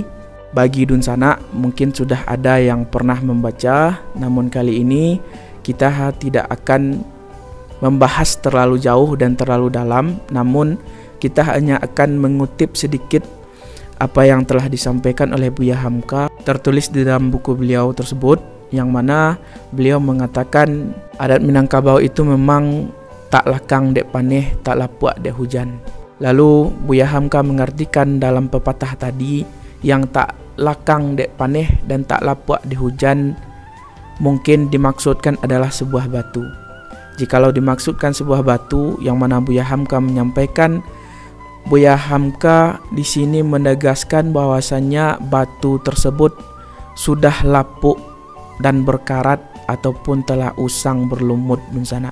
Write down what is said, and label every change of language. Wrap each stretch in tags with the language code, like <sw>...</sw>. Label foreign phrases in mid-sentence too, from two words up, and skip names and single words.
<id>Bagi Dunsana mungkin sudah ada yang pernah membaca, namun kali ini kita tidak akan membahas terlalu jauh dan terlalu dalam, namun kita hanya akan mengutip sedikit apa yang telah disampaikan oleh Buya Hamka tertulis di dalam buku beliau tersebut, yang mana beliau mengatakan adat Minangkabau itu memang</id> <min>tak lakang dek paneh, tak lapuak dek hujan.</min> <id>Lalu Buya Hamka mengartikan dalam pepatah tadi, yang</id> <min>tak lakang dek paneh</min> <id>dan</id> <min>tak lapuak dek hujan</min> <id>mungkin dimaksudkan adalah sebuah batu. Jikalau dimaksudkan sebuah batu, yang mana Buya Hamka menyampaikan, Buya Hamka di sini menegaskan bahwasannya batu tersebut sudah lapuk dan berkarat ataupun telah usang berlumut Dunsana.</id>